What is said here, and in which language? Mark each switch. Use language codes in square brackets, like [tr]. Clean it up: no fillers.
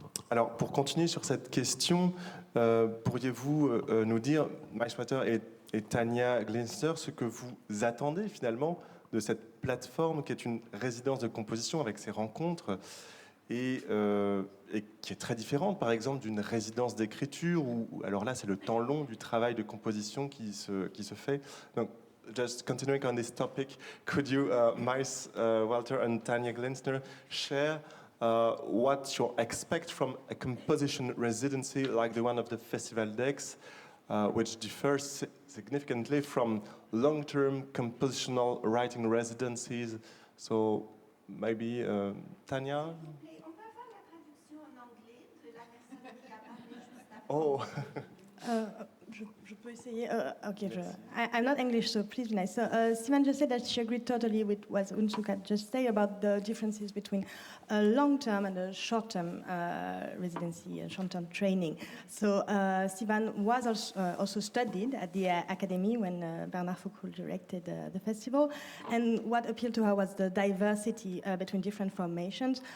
[fr] Alors, pour continuer sur cette question, pourriez-vous nous dire, Maïswater et Tania Glinster, ce que vous attendez finalement de cette plateforme qui est une résidence de composition avec ses rencontres et qui est très différente, par exemple, d'une résidence d'écriture où, alors là, c'est le temps long du travail de composition qui se fait. [en] Donc, just continuing on this topic, could you, Walter and Tania Glinster, share what you expect from a composition residency like the one of the Festival d'Aix, which differs significantly from long-term compositional writing residencies? So maybe Tania? [fr] On peut faire la traduction en anglais de la personne qui a parlé juste après. Oh. Je peux essayer. [en] I'm not English, so please be nice. So Sivan just said that she agreed totally with what Unsuk had just said about the differences between a long-term and a short-term residency and short-term training. So Sivan was also studied at the Academy when Bernard Faucroul directed the festival, and what appealed to her was the diversity between different formations.